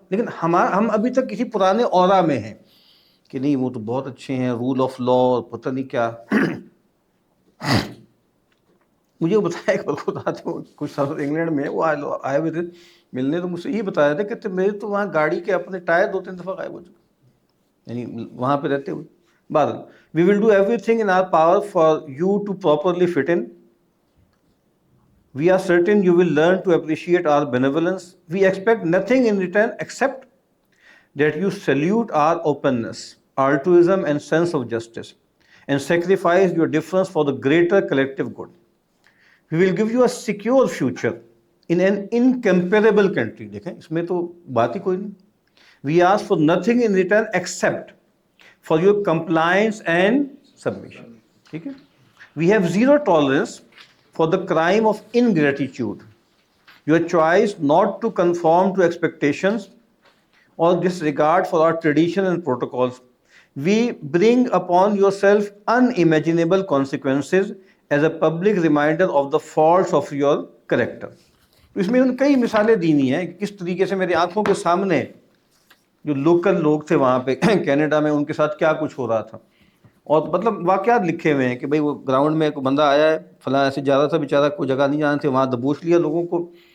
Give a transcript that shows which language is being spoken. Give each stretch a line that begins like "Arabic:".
Urdu: لیکن ہم ابھی تک کسی پرانے اورا میں ہیں کہ نہیں وہ تو بہت اچھے ہیں، رول آف لا اور پتہ نہیں کیا. مجھے وہ بتایا ایک بات، کچھ سال انگلینڈ میں وہ آئے ہوئے تھے ملنے، تو مجھ سے یہ بتایا تھا کہ میرے تو وہاں گاڑی کے اپنے ٹائر 2-3 دفعہ غائب ہو چکے، یعنی وہاں پہ رہتے ہوئے.
English: بعد we will do everything in our power for you to properly fit in. We are certain you will learn to appreciate our benevolence. We expect nothing in return except that you salute our openness, altruism, and sense of justice, and sacrifice your difference for the greater collective good. We will give you a secure future in an incomparable country.
Urdu: دیکھیں اس میں تو بات ہی کوئی نہیں.
English: We ask for nothing in return except for your compliance and submission.
Urdu: ٹھیک ہے.
English: We have zero tolerance for the crime of ingratitude, your choice not to conform to expectations or disregard for our tradition and protocols. We bring upon yourself unimaginable consequences as a public reminder of the faults of your character.
Urdu: اس میں ان کئی مثالیں دینی ہیں کہ کس طریقے سے میری آنکھوں کے سامنے جو لوکل لوگ تھے وہاں پہ کینیڈا میں، ان کے ساتھ کیا کچھ ہو رہا تھا. اور مطلب واقعات لکھے ہوئے ہیں کہ بھئی وہ گراؤنڈ میں کوئی بندہ آیا ہے، فلاں ایسے جا رہا تھا بیچارہ، کوئی جگہ نہیں جانا تھے، وہاں دبوچ لیا لوگوں کو.